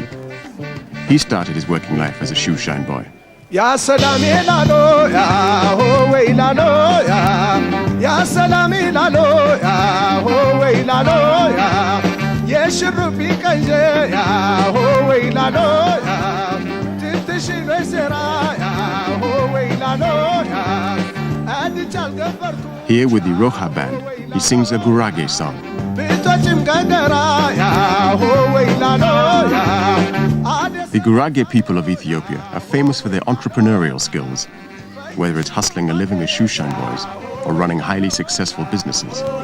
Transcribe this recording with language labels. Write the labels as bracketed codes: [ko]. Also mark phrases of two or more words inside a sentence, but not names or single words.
[en] He started his working life as a shoeshine boy. [sgw] Ya salam ilalo ya ho ilalo ya salam ilalo ya ho ilalo ya yeshrubi kanje ya ho ilalo ya titishi vesera ya ho ilalo ya adijal gafartu. [en] Here with the Roha band, he sings a Gurage song. The Gurage people of Ethiopia are famous for their entrepreneurial skills, whether it's hustling a living as shoeshine boys or running highly successful businesses.